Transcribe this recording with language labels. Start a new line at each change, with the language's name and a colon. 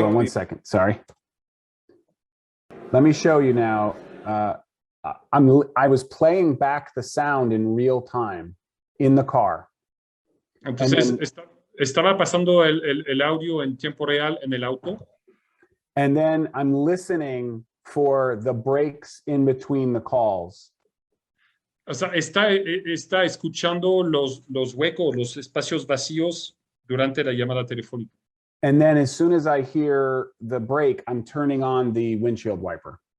English: hold on one second, sorry. Let me show you now. I was playing back the sound in real time in the car.
Spanish: Entonces, estaba pasando el audio en tiempo real en el auto.
English: And then I'm listening for the breaks in between the calls.
Spanish: O sea, está escuchando los huecos, los espacios vacíos durante la llamada telefónica.
English: And then as soon as I hear the break, I'm turning on the windshield wiper.